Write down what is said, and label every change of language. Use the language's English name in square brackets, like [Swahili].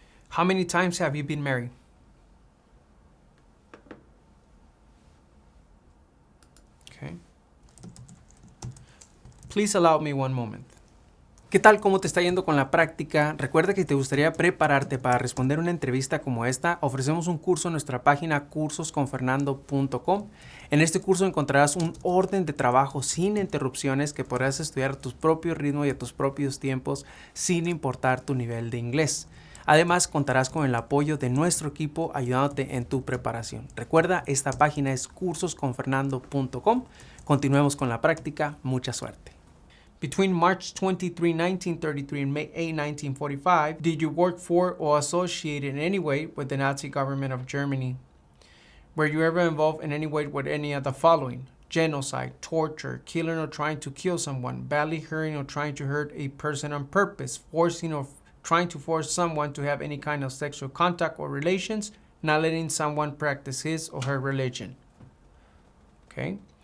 [English] How many times have you been married? Okay. Please allow me one moment. [Spanish] ¿Qué tal? ¿Cómo te está yendo con la práctica? Recuerda que te gustaría prepararte para responder una entrevista como esta. Ofrecemos un curso en nuestra página cursosconfernando.com. En este curso encontrarás un orden de trabajo sin interrupciones que podrás estudiar a tu propio ritmo y a tus propios tiempos sin importar tu nivel de inglés. Además, contarás con el apoyo de nuestro equipo ayudándote en tu preparación. Recuerda, esta página es cursosconfernando.com. Continuemos con la práctica. Mucha suerte. [English] Between March 23, 1933 and May 8, 1945, did you work for or associate in any way with the Nazi government of Germany? Were you ever involved in any way with any of the following? genocide, torture, killing or trying to kill someone, badly hurting or trying to hurt a person on purpose, forcing or trying to force someone to have any kind of sexual contact or relations, not letting someone practice his or her religion. Okay?